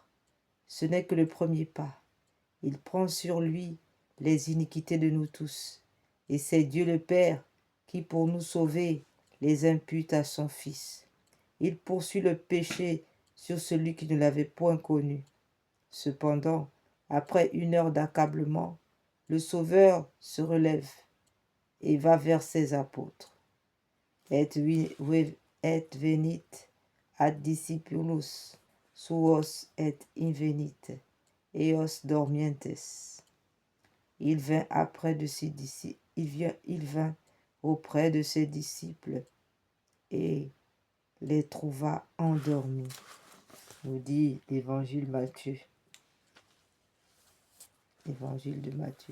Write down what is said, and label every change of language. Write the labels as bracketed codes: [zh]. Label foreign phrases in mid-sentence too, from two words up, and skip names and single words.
[fr] Ce n'est que le premier pas. Il prend sur lui les iniquités de nous tous, et c'est Dieu le Père qui, pour nous sauver, les impute à son Fils. Il poursuit le péché sur celui qui ne l'avait point connu. Cependant, après une heure d'accablement, le Sauveur se relève et va vers ses apôtres. [la] Et venit ad discipulus suos et invenit, eos dormientes. [fr] Il vint auprès de ses disciples et les trouva endormis, nous dit l'évangile Matthieu. Évangile de Matthieu.